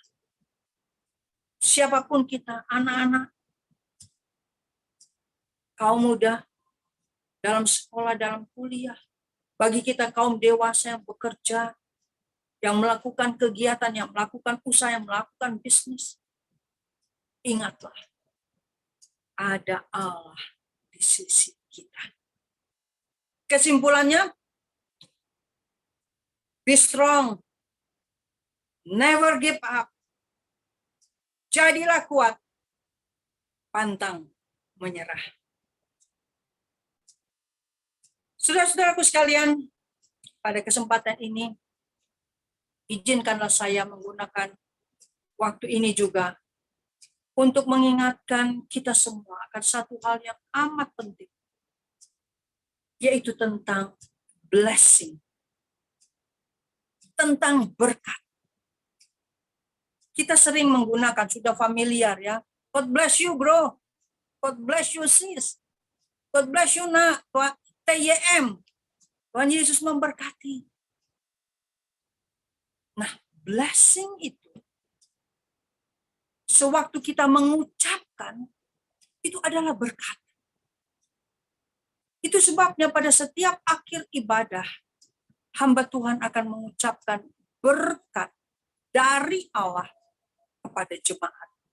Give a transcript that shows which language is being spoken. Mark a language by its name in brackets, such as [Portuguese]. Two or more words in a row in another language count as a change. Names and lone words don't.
[Indonesian] Siapapun kita, anak-anak, kaum muda, dalam sekolah, dalam kuliah, bagi kita kaum dewasa yang bekerja, yang melakukan kegiatan, yang melakukan usaha, yang melakukan bisnis, ingatlah, ada Allah di sisi kita. Kesimpulannya, [English] be strong, never give up, [Indonesian] jadilah kuat, pantang menyerah. Saudara-saudaraku sekalian, pada kesempatan ini, izinkanlah saya menggunakan waktu ini juga untuk mengingatkan kita semua akan satu hal yang amat penting, yaitu tentang blessing, tentang berkat. Kita sering menggunakan, sudah familiar ya, [English] God bless you bro, God bless you sis, God bless you nak, TYM, [Indonesian] Tuhan Yesus memberkati. Nah, blessing itu, sewaktu kita mengucapkan, itu adalah berkat. Itu sebabnya pada setiap akhir ibadah, hamba Tuhan akan mengucapkan berkat dari Allah kepada jemaat.